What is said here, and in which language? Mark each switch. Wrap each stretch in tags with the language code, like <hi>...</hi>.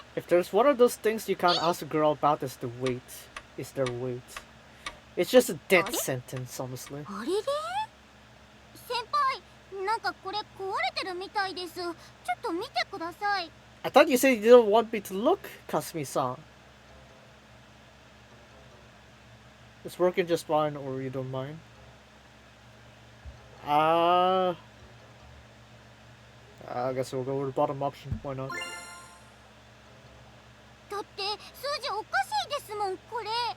<en>If there's one of those things you can't ask a girl about, is the weight. Is their weight. It's just a death sentence, honestly.</en> <ja>あれれ、先輩、なんかこれ壊れてるみたいです。ちょっと見てください。</ja> <en>I thought you said you didn't want me to look, Kasumi-san. It's working just fine, or you don't mind? I guess we'll go with the bottom option. Why not?</en> <ja>だって数字おかしいですもん、これ。</ja>